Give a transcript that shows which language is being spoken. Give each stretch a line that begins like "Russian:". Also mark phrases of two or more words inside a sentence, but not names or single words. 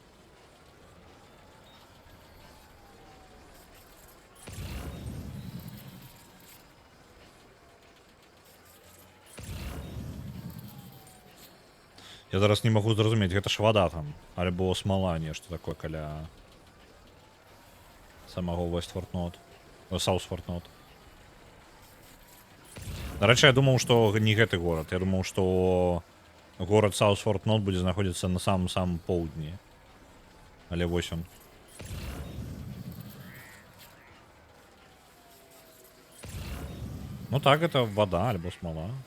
Belarusian: Я зараз не магу зразумець, гэта ж вада там, альбо смала, нешта такое каля самого Вестфорд-Нот, Саусфорд-Нот. Дарэчы, я думаў, што не гэты горад. Я думаў, што горад Саусфорд-Нот будзе знаходзіцца на самым поўдні. Але вось он. Ну так,
Russian: это вода
Belarusian: альбо смала.